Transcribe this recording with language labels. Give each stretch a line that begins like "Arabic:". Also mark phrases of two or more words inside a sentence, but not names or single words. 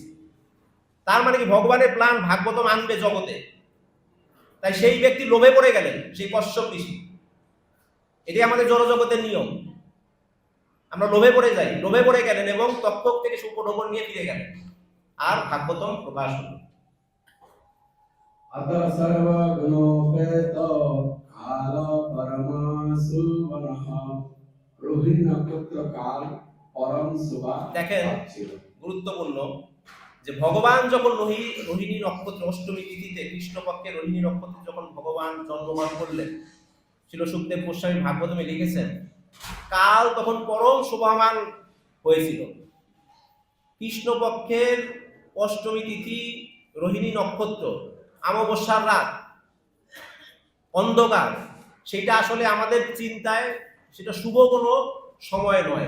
Bangla: তার মানে কি, ভগবানের প্ল্যান ভাগবতম আনবে জগতে। তাই সেই ব্যক্তি লোভে পড়ে গেলেন, সেই কশ্যপ ঋষি। এটি আমাদের জড়জগতের নিয়ম, আমরা লোভে পড়ে যাই, লোভে পড়ে গেলেন এবং তক্ষক থেকে সুপঢৌকন নিয়ে ফিরে গেলেন, আর ভাগবতম প্রকাশ হল।
Sanskrit: अत सर्वगुणोपेत काल परमासुवनः रोहिणी नक्षत्र काल परम शुभा।
Bangla: দেখেন গুরুত্বপূর্ণ যে ভগবান যখন রোহিণী নক্ষত্র অষ্টমী তিথিতে, কৃষ্ণপক্ষের রোহিণী নক্ষত্রে যখন ভগবান জন্মগ্রহণ করলেন, ছিল সুখদেব গোস্বামী ভাগবতমে লিখেছেন, কাল তখন পরম শোভামান হয়েছিল। কৃষ্ণপক্ষের অষ্টমী তিথি, রোহিণী নক্ষত্র, অমাবস্যার রাত, অন্ধকার, সেটা আসলে আমাদের চিন্তায় সেটা শুভ কোনো সময় নয়।